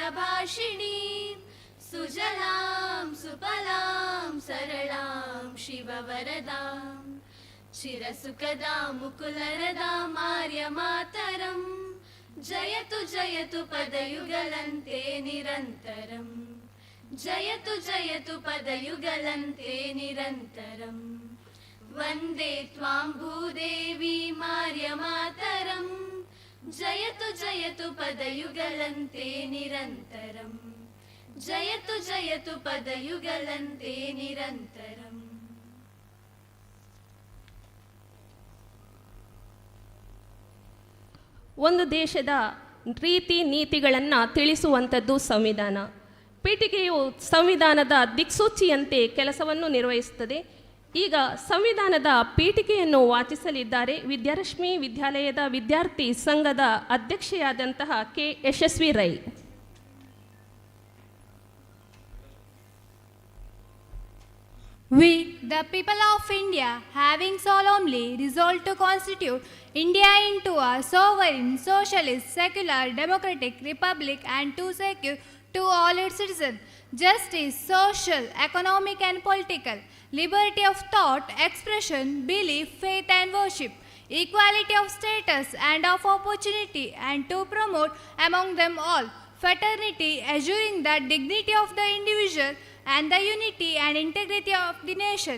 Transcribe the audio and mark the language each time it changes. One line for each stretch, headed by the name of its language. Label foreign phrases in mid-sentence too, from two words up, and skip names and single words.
Sanskrit: ಭಾಷಿಣಿ ಸುಜಲಾಂ ಸುಫಲಾಂ ಸರಳಾಂ ಶಿವವರದಾಂ ಚಿರಸುಖದಾಂ ಮುಕುಲರದಾಂ ಆರ್ಯಮಾತರಂ ಜಯತು ಜಯತು ಪದಯುಗಲಂತೆ ನಿರಂತರಂ ಜಯತು ಜಯತು ಪದಯುಗಲಂತೆ ನಿರಂತರಂ ವಂದೇ ತ್ವಾಂ ಭೂದೇವಿ ಮಾರ್ಯಮಾತರಂ ಜಯತು ಜಯತು ಪದಯುಗಲಂತೆ ನಿರಂತರಂ ಜಯತು ಜಯತು ಪದಯುಗಲಂತೆ ನಿರಂತರಂ.
Kannada: ಒಂದು ದೇಶದ ರೀತಿ ನೀತಿಗಳನ್ನು ತಿಳಿಸುವಂಥದ್ದು ಸಂವಿಧಾನ. ಪೀಠಿಕೆಯು ಸಂವಿಧಾನದ ದಿಕ್ಸೂಚಿಯಂತೆ ಕೆಲಸವನ್ನು ನಿರ್ವಹಿಸುತ್ತದೆ. ಈಗ ಸಂವಿಧಾನದ ಪೀಠಿಕೆಯನ್ನು ವಾಚಿಸಲಿದ್ದಾರೆ ವಿದ್ಯಾರಶ್ಮಿ ವಿದ್ಯಾಲಯದ ವಿದ್ಯಾರ್ಥಿ ಸಂಘದ ಅಧ್ಯಕ್ಷೆಯಾದಂತಹ ಕೆ ಯಶಸ್ವಿ ರೈ.
English: We, the people of India, having solemnly resolved to constitute India into a sovereign, socialist, secular, democratic republic and to secure to all its citizens justice, social, economic and political, liberty of thought, expression, belief, faith and worship, equality of status and of opportunity, and to promote among them all fraternity, assuring the dignity of the individual and the unity and integrity of the nation.